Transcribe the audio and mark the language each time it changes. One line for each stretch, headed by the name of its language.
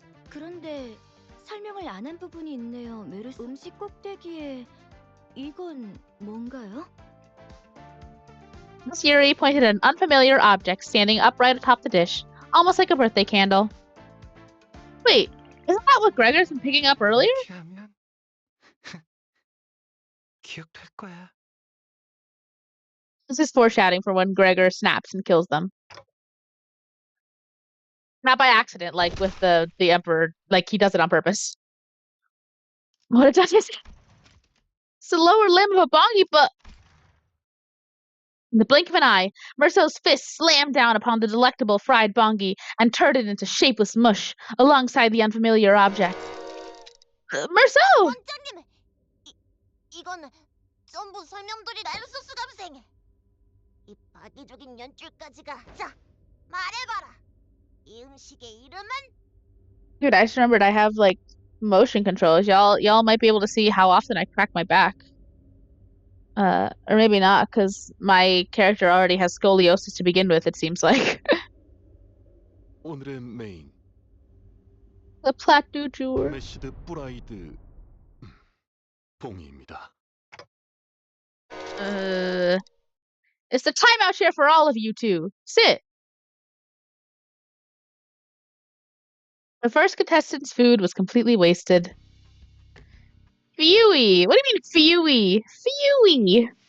Korean: 그런데 설명을 안 한 부분이 있네요. 메르스 음식 꼭대기에 이건 뭔가요?
English: Miss Yuri pointed at an unfamiliar object standing upright atop the dish, almost like a birthday candle. Wait, isn't that what Gregor's been picking up earlier?
Korean: 이렇게 하면 기억될 거야.
English: This is foreshadowing for when Gregor snaps and kills them. Not by accident, like with the Emperor, like he does it on purpose. What it does is it's the lower limb of a bongi, but in the blink of an eye, Merceau's fist slammed down upon the delectable fried bongi and turned it into shapeless mush alongside the unfamiliar object. Merceau!
Korean: 원장님, 이건 전부 설명들이다. 메르스 수감생. 이 파괴적인 연출까지가. 자, 말해봐라. 이 음식의 이름은?
English: Dude, I just remembered I have like motion controls. Y'all might be able to see how often I crack my back. Or maybe not, because my character already has scoliosis to begin with, it seems like.
Korean: 오늘의 메인
English: The plat du jour.
Korean: 메시드 프라이드 봉이입니다.
English: It's the timeout share for all of you two. Sit. The first contestant's food was completely wasted. Phewy! What do you mean, phewy? Phewy!